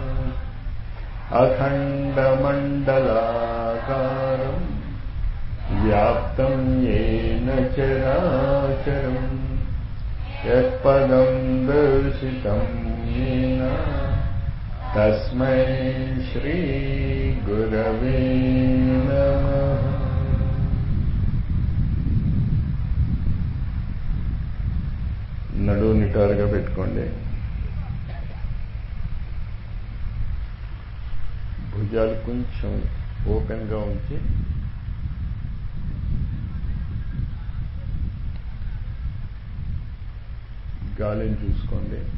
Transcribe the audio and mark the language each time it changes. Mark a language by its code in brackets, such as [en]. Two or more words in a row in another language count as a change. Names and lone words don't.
[sa] अखण्डमण्डलाकारम् व्याप्तं येन चराचरम् यत्पदं दर्शितं येन तस्मै श्री गुरवे नमः। [te] నడువు నిటారుగా పెట్టుకోండి. భుజాలు కొంచెం ఓపెన్గా ఉంచి గాలిని చూసుకోండి.